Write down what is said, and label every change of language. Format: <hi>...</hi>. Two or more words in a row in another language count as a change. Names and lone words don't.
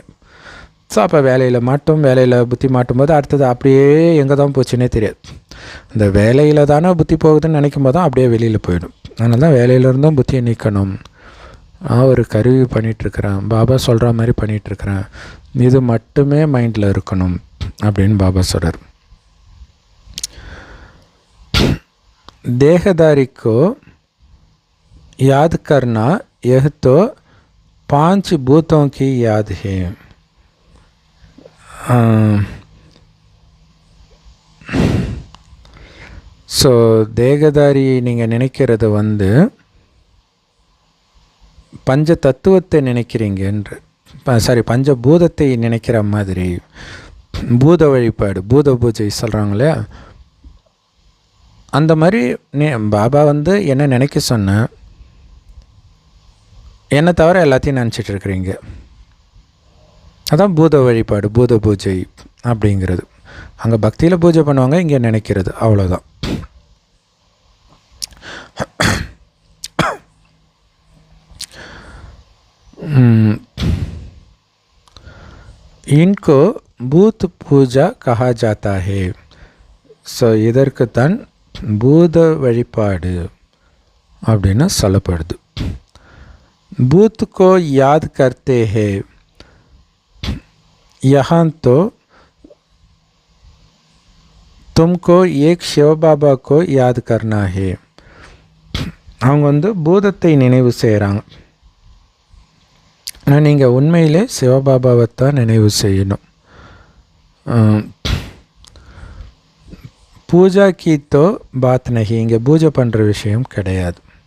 <ta>ஸோ அப்போ வேலையில் புத்தி மாட்டும்போது அடுத்தது அப்படியே எங்கே தான் போச்சுன்னே தெரியாது. இந்த வேலையில் தானே புத்தி போகுதுன்னு நினைக்கும் போது தான் அப்படியே வெளியில் போயிடும். அதனால தான் வேலையிலேருந்தும் புத்தியை நீக்கணும். ஒரு கருவி பண்ணிகிட்ருக்கிறேன், பாபா சொல்கிற மாதிரி பண்ணிகிட்ருக்கிறேன், இது மட்டுமே மைண்டில் இருக்கணும் அப்படின்னு பாபா சொல்கிறார்.</ta> <hi>देहदारी को याद करना यह तो 5 भूतों की याद है.</hi> <ta>ஸோ தேகதாரி நீங்கள் நினைக்கிறது பஞ்ச தத்துவத்தை நினைக்கிறீங்கன்ற, பஞ்சபூதத்தை நினைக்கிற மாதிரி. பூத வழிபாடு, பூத பூஜை சொல்கிறாங்களே, அந்த மாதிரி பாபா என்ன நினைக்க சொன்ன, என்னை தவிர எல்லாத்தையும் நினச்சிட்டு இருக்கிறீங்க. அதான் பூத வழிபாடு, பூத பூஜை அப்படிங்கிறது. அங்கே பக்தியில் பூஜை பண்ணுவாங்க, இங்கே நினைக்கிறது, அவ்வளோதான்.</ta> <hi>इनको भूत पूजा कहा जाता है.</hi> <ta>ஸோ இதற்குத்தான் பூத வழிபாடு அப்படின்னு சொல்லப்படுது.</ta> <hi>भूत को याद करते हैं, यहाँ तो तुमको एक शिव बाबा को याद करना है.</hi> <ta>அவங்க பூதத்தை நினைவு செய்கிறாங்க. ஆனால் நீங்கள் உண்மையிலே சிவபாபாவை தான் நினைவு செய்யணும்.</ta> <hi>पूजा की तो बात नहीं,</hi> <ta>இங்கே பூஜை பண்ணுற விஷயம் கிடையாது.</ta>